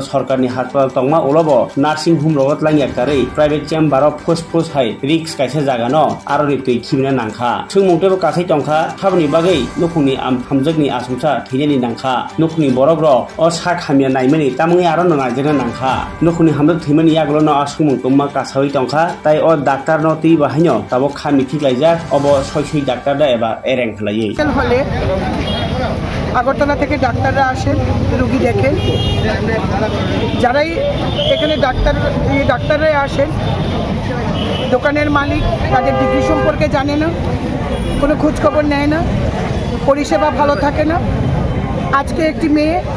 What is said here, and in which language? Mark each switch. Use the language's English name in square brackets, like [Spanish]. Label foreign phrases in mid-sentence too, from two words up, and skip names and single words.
[Bodo] सरकारनि हासपाताल तंमा ओलबो [English] nursing home [Bodo] रगतलाङि आकारै प्राइवेट चेम्बाराव फुसफुस [English] high risk [Bodo] कायसा जागानो आरो तै खिबना नांखा सुमुंटेबो कासै टंखा थाबनि बागै नखुनि हामजोनि आसुमसा थैनायनि नांखा नखुनि बरग्र अ साग हामिया नायमानि तामुङै आरो नायजोना नांखा नखुनि हामजो थैमानि यागुलो सुमुं तंमा कासै टंखा ताइ अ डाक्टर न तै बाहायनो ताबो खामि थिगलायजा अब सय डाक्टर दा एबा एरें खलायै [Bangla] হলে আগরতলা থেকে ডাক্তাররা আসেন রোগী দেখেন যারাই এখানে ডাক্তাররা আসেন দোকানের মালিক তাদের ডিগ্রি সম্পর্কে জানে না কোনো খোঁজ খবর নেয় না পরিষেবা ভালো থাকে না আজকে একটি মেয়ে